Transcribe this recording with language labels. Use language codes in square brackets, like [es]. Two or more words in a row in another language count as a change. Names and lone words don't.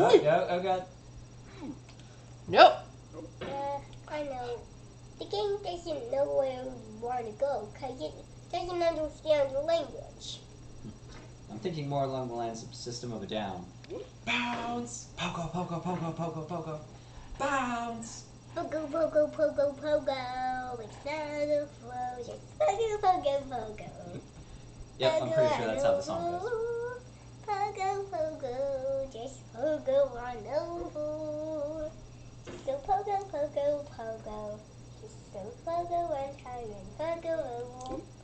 [en] go. Oh, no, oh god. Nope. I know. The game doesn't know where you want to go because it doesn't understand the language. I'm thinking more along the lines of System of a Down. Bounce! Pogo, pogo, pogo, pogo, pogo. Bounce! Pogo, pogo, pogo, pogo. It's not a flow, just pogo, pogo, pogo. Yep, I'm pretty sure that's how the song goes. Pogo, pogo, just pogo on over. Just go pogo, pogo, pogo. Just go pogo one time and pogo over.